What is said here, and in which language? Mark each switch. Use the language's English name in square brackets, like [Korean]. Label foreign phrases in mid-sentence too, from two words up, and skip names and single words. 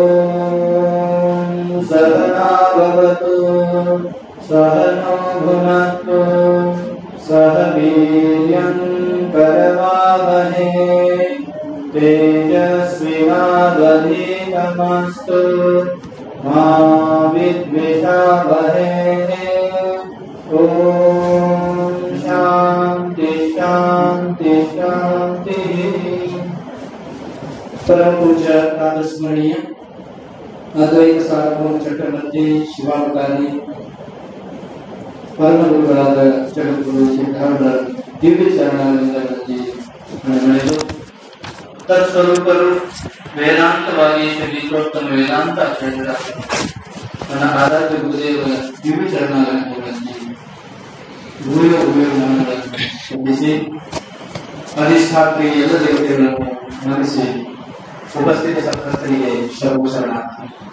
[Sanskrit] सहना भवतु सहनो भुनक्तु सह वीर्यं करवावहै तेजस्विनावधीतमस्तु मा विद्विषावहै। ॐ शान्ति शान्ति शान्ति। परम पूज्य स्मरणीय अद्वैत सार्वभौम चक्रवर्ती [Kannada] ಶಿವಾವತಾರಿ ಪರಮ ಗುರುಗಳಾದ ಜಗದ್ಗುರು ಸಿದ್ಧಾರೂಢರ ದಿವ್ಯ ಚರಣಗಳಿಂದ ನಡೆದು ತತ್ಸ್ವರೂಪರು ವೇದಾಂತವಾಗಿ ಶ್ರೀತೋತ್ತಮ ವೇದಾಂತ ಆಚಾರ್ಯರ ನನ್ನ ಆರಾಧ್ಯ ಗುರುದೇವರ ದಿವ್ಯ ಚರಣಗಳಲ್ಲಿ ಭೂಯೋ ಭೂಯೋ ನಮನಗಳನ್ನು ಸಲ್ಲಿಸಿ ಅಧಿಷ್ಠಾತ್ರಿ ಎಲ್ಲ ದೇವತೆಗಳನ್ನು ನಮಿಸಿ ಉಪಸ್ಥಿತ ಸತ್ಸಂಗರಿಗೆ ಶರಣು ಶರಣಾರ್ಥಿ.